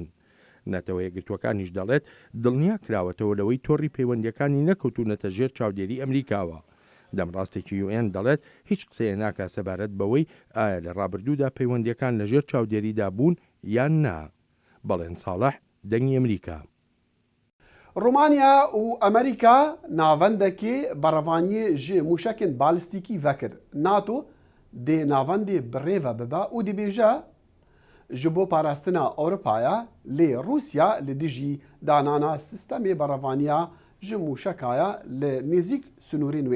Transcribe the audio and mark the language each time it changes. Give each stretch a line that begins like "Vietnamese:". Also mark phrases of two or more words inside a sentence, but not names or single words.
Central Kurdish: نەتەوە یەکگرتوەکانیش دەڵێت دڵنیا کراوەتەوە لەوەی تۆڕی پەیوەندیەکانی نەکەوتونەتە ژێر چاودێری ئەمریکاوە. دەمڕاستێکی UN دەڵێت هیچ قسەیە ناکا سەبارەت بەوەی ئایا لە ڕابردوودا پەیوەندیەکان لەژێر چاودێریدا بوون یان نا. بەڵێن ساڵح دەنگی ئەمریکا.
Kurdish: رومانیا û Amerîka navendekê berevaniyê ji mûşekên balîstîkî vekir. NATO dê navendê bi rêve bibe û dibêje ji bo parastina Ewropaya lê Rûsya li dijî danana sistemê berevaniya ji mûşekaya li nêzik sunûrên wê.